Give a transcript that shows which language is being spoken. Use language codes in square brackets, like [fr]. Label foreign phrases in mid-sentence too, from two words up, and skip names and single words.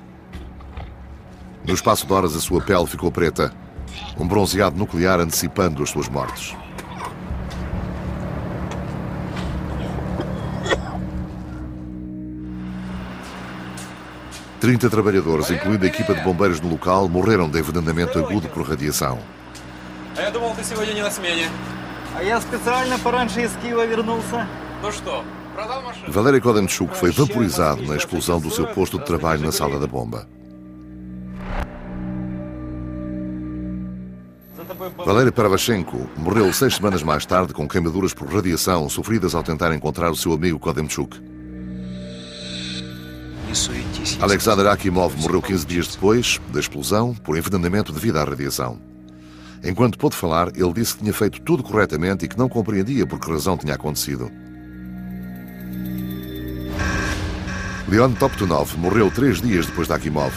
[pt] No espaço de horas, a sua pele ficou preta, um bronzeado nuclear antecipando as suas mortes. Trinta trabalhadores, incluindo a equipa de bombeiros no local, morreram de envenenamento agudo por radiação. [ru] Я думал, ты сегодня не на смене. А я специально пораньше из Киева вернулся. Ну что, продал машину? [pt] Valery Kodemchuk foi vaporizado na explosão do seu posto de trabalho na sala da bomba. Valery Paravashenko morreu 6 semanas mais tarde com queimaduras por radiação sofridas ao tentar encontrar o seu amigo Kodemchuk. [ru] не суетись. [pt] Alexander Akimov morreu 15 dias depois da explosão por envenenamento devido à radiação. Enquanto pôde falar, ele disse que tinha feito tudo corretamente e que não compreendia por que razão tinha acontecido. Leon Toptunov morreu 3 dias depois de Akimov.